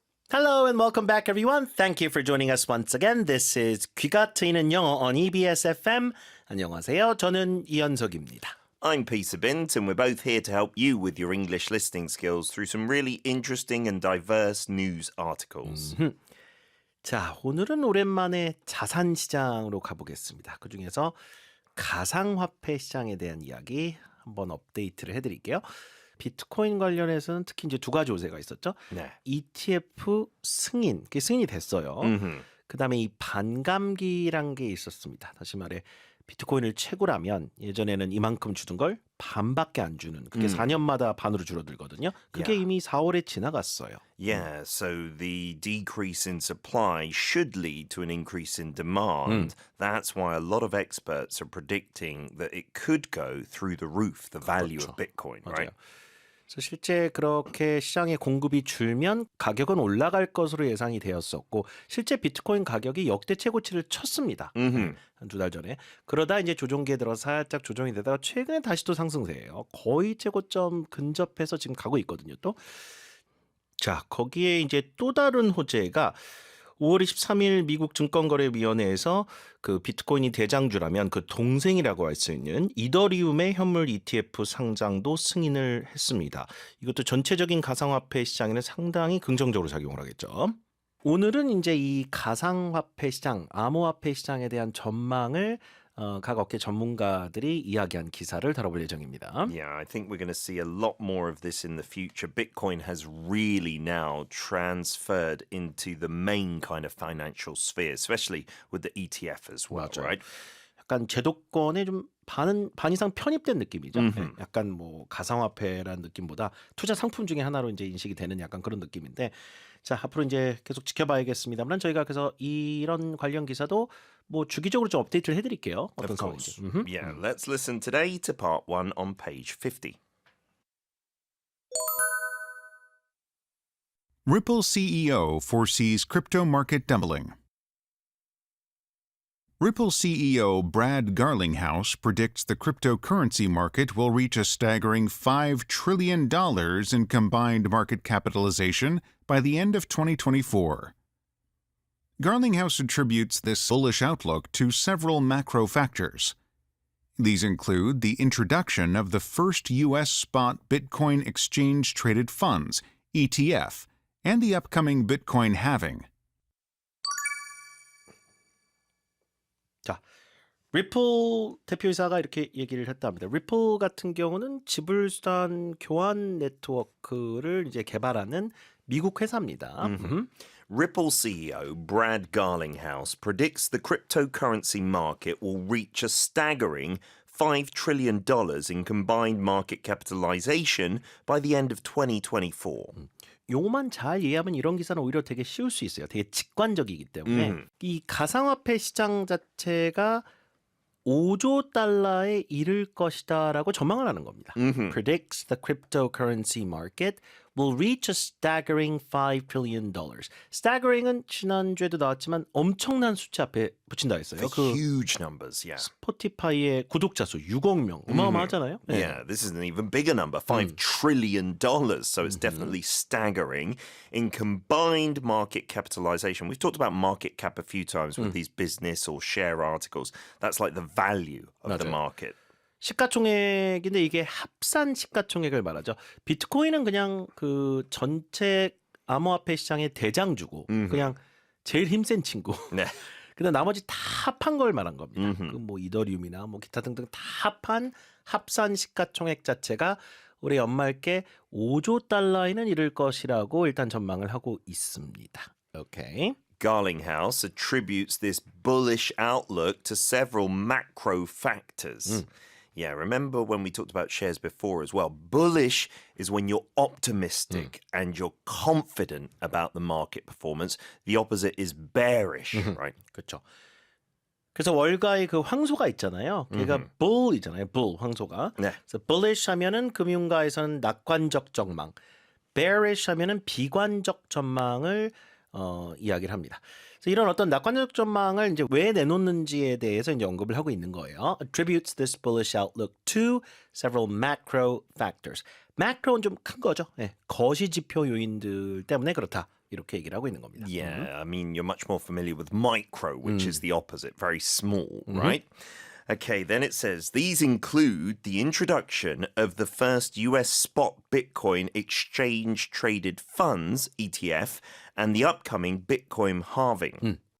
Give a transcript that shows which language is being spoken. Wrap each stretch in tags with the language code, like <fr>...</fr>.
<en>Hello and welcome back, everyone. Thank you for joining us once again. This is 귀가 트이는 영어 on EBS FM.</en> <ko>안녕하세요. 저는 이현석입니다.</ko> <en>I'm Peter Bint, and we're both here to help you with your English listening skills through some really interesting and diverse news articles.</en> <ko>자, 오늘은 오랜만에 자산 시장으로 가보겠습니다. 그중에서 가상화폐 시장에 대한 이야기 한번 업데이트를 해드릴게요. 비트코인 관련해서는 특히 이제 두 가지 요새가 있었죠. 네. ETF 승인, 그게 승인이 됐어요. 그다음에 이 반감기란 게 있었습니다. 다시 말해 비트코인을 채굴하면 예전에는 이만큼 주던 걸 반밖에 안 주는 그게 4년마다 반으로 줄어들거든요. 그게 이미 4월에 지나갔어요.</ko> <en>Yeah, so the decrease in supply should lead to an increase in demand. That's why a lot of experts are predicting that it could go through the roof, the value of Bitcoin, right?</en> <ko>그래서 실제 그렇게 시장에 공급이 줄면 가격은 올라갈 것으로 예상이 되었었고 실제 비트코인 가격이 역대 최고치를 쳤습니다. 한 두 달 전에. 그러다 이제 조종기에 들어서 살짝 조정이 되다가 최근에 다시 또 상승세예요. 거의 최고점 근접해서 지금 가고 있거든요. 또. 자, 거기에 이제 또 다른 호재가 5월 23일 미국 증권거래위원회에서 그 비트코인이 대장주라면 그 동생이라고 할 수 있는 이더리움의 현물 ETF 상장도 승인을 했습니다. 이것도 전체적인 가상화폐 시장에는 상당히 긍정적으로 작용을 하겠죠. 오늘은 이제 이 가상화폐 시장, 암호화폐 시장에 대한 전망을 각 업계 전문가들이 이야기한 기사를 다뤄볼 예정입니다.</ko> <en>Yeah, I think we're going to see a lot more of this in the future. Bitcoin has really now transferred into the main kind of financial sphere, especially with the ETF as well,</en> <ko>맞아요.</ko> <en>right?</en> <ko>약간 제도권에 좀 반 이상 편입된 느낌이죠. 네, 약간 뭐 가상화폐라는 느낌보다 투자 상품 중에 하나로 이제 인식이 되는 약간 그런 느낌인데, 자 앞으로 이제 계속 지켜봐야겠습니다만 저희가 그래서 이런 관련 기사도 뭐 주기적으로 좀 업데이트를 해드릴게요. 어떤</ko> <en>Of course.</en> <ko>상황인지.</ko> <en>Yeah, let's listen today to part 1 on page 50. Ripple CEO foresees crypto market doubling. Ripple CEO Brad Garlinghouse predicts the cryptocurrency market will reach a staggering $5 trillion in combined market capitalization by the end of 2024. Garlinghouse attributes this bullish outlook to several macro factors. These include the introduction of the first U.S. spot Bitcoin exchange-traded funds, ETF, and the upcoming Bitcoin halving.</en> <ko>자, 리플 대표이사가 이렇게 얘기를 했답니다. 리플 같은 경우는 지불수단 교환 네트워크를 이제 개발하는 미국 회사입니다.</ko> <en>Ripple CEO Brad Garlinghouse predicts the cryptocurrency market will reach a staggering $5 trillion in combined market capitalization by the end of 2024.</en> <ko>요만 잘 이해하면 이런 기사는 오히려 되게 쉬울 수 있어요. 되게 직관적이기 때문에 이 가상화폐 시장 자체가 5조 달러에 이를 것이다라고 전망을 하는 겁니다.</ko> <en>Predicts the cryptocurrency market will reach a staggering $5 trillion.</en> <ko>staggering은 지난주에도 나왔지만 엄청난 숫자 앞에 붙인다 했어요.</ko> <en>For huge numbers, yeah.</en> <ko>스포티파이의 구독자 수 6억 명. 어마어마하잖아요. 네.</ko> <en>Yeah, this is an even bigger number, $5 trillion. So it's definitely staggering. In combined market capitalization, we've talked about market cap a few times with these business or share articles. That's like the value of the</en> <ko>맞아요.</ko> <en>market.</en> <ko>시가총액인데 이게 합산 시가총액을 말하죠. 비트코인은 그냥 그 전체 암호화폐 시장의 대장주고 그냥 제일 힘센 친구. 네. 그다음 나머지 다 합한 걸 말한 겁니다. 그 뭐 이더리움이나 뭐 기타 등등 다 합한 합산 시가총액 자체가 올해 연말께 5조 달러에는 이를 것이라고 일단 전망을 하고 있습니다. 오케이.</ko> <en>Garlinghouse attributes this bullish outlook to several macro factors. Yeah, remember when we talked about shares before as well? Bullish is when you're optimistic and you're confident about the market performance. The opposite is bearish, right?</en> <ko>그렇죠. 그래서 월가의 그 황소가 있잖아요. 걔가 bull이잖아요. bull 황소가. 네. 그래서 bullish 하면은 금융가에서는 낙관적 전망, bearish 하면은 비관적 전망을 이야기를 합니다. 그래서 이런 어떤 낙관적 전망을 이제 왜 내놓는지에 대해서 이제 언급을 하고 있는 거예요.</ko> <en>Attributes this bullish outlook to several macro factors.</en> <ko>macro는 좀 큰 거죠. 네, 거시 지표 요인들 때문에 그렇다. 이렇게 얘기를 하고 있는 겁니다.</ko> <en>Yeah, I mean, you're much more familiar with micro, which is the opposite, very small, right? Okay, then it says these include the introduction of the first US spot Bitcoin exchange traded funds, ETF, and the upcoming Bitcoin halving.</en>